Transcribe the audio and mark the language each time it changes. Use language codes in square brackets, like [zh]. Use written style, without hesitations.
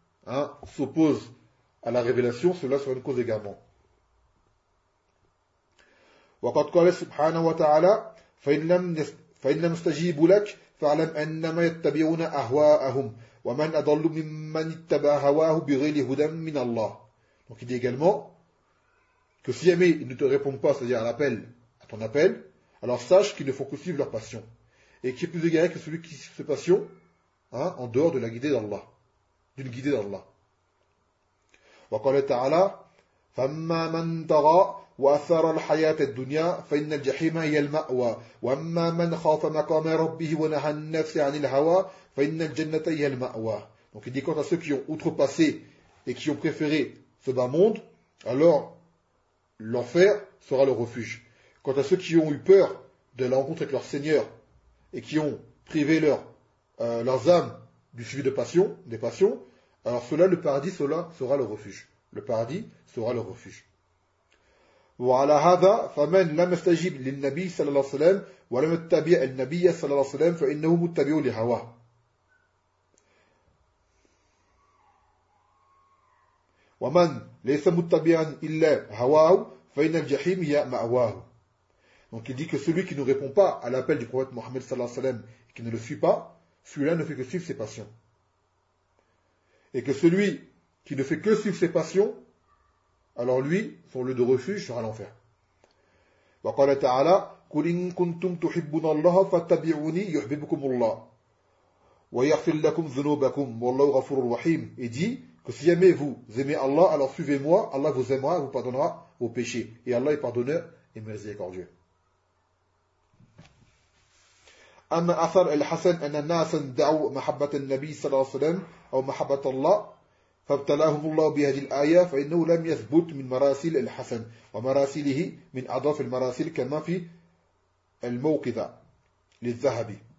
[fr] hein, s'oppose à la révélation, cela sera une cause également. [ar] وقد قال سبحانه وتعالى فإن لم يستجيبوا لك فاعلم أنما يتبعون أهواءهم ومن أضل ممن اتبع هواه بغير هدى من الله. [fr] Donc il dit également que si jamais ils ne te répondent pas, c'est-à-dire à l'appel, à ton appel, alors sache qu'ils ne font que suivre leur passion. Et qui est plus égaré que celui qui suit ses passions, hein, en dehors de la guidée d'Allah, d'une guidée d'Allah. [ar] وقال تعالى فما من ترى وأثر الحياة الدنيا فإن الجحيم هي المأوى وأما من خاف مقام ربه ونهى النفس عن الهوى فإن الجنة هي المأوى. [fr] Donc il dit quant à ceux qui ont outrepassé et qui ont préféré ce bas monde, alors l'enfer sera leur refuge. Quant à ceux qui ont eu peur de la rencontre avec leur Seigneur et qui ont privé leurs âmes du suivi de passion, des passions, alors cela, le paradis, cela sera leur refuge. Le paradis sera leur refuge. [ar] وعلى هذا فمن لم يستجب للنبي صلى الله عليه وسلم ولم يتبع النبي صلى الله عليه وسلم فإنه متبع لهواه. ومن ليس متبعا إلا هواه فإن الجحيم هي مأواه. [fr] Donc il dit que celui qui ne répond pas à l'appel du prophète Mohammed [ar] صلى الله عليه وسلم [fr] et qui ne le suit pas, celui-là ne fait que suivre ses passions. Et que celui qui ne fait que suivre ses passions, alors lui, son lieu de refuge sera l'enfer. [ar] Wa qala ta'ala, قُلْ إِن كُنْتُمْ تُحِبُّونَ اللَّهَ فَاتَّبِعُونِي يُحْبِبُكُمُ اللَّهُ وَيَغْفِرْ لَكُمْ ذُنُوبَكُمْ وَاللَّهُ غَفُورٌ رَحِيمٌ. [fr] Et dit que si jamais vous aimez Allah, alors suivez-moi, Allah vous aimera et vous pardonnera vos péchés. Et Allah est pardonneur et miséricordieux. [ar] أما أثر الحسن أن الناس دعوا محبة النبي صلى الله عليه وسلم أو محبة الله فابتلاهم الله بهذه الآية فإنه لم يثبت من مراسل الحسن ومراسله من أضعف المراسل كما في الموقظة للذهبي.